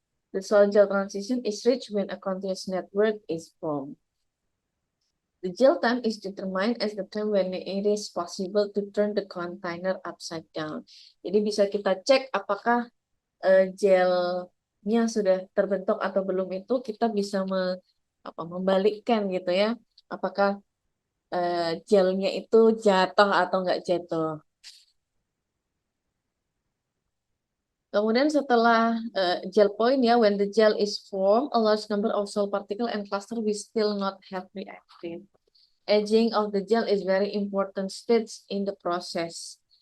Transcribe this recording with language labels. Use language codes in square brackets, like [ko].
[en] The sol-gel transition is reached when a continuous network is formed. The gel time is determined as the time when it is possible to turn the container upside down. [id] Jadi bisa kita cek apakah gelnya sudah terbentuk atau belum, itu kita bisa membalikkan gitu ya, apakah gelnya itu jatuh atau nggak jatuh. Kemudian setelah gel point ya, [en] when the gel is formed, a large number of solid particle and cluster will still not have reacted. Aging of the gel is very important stage in the process.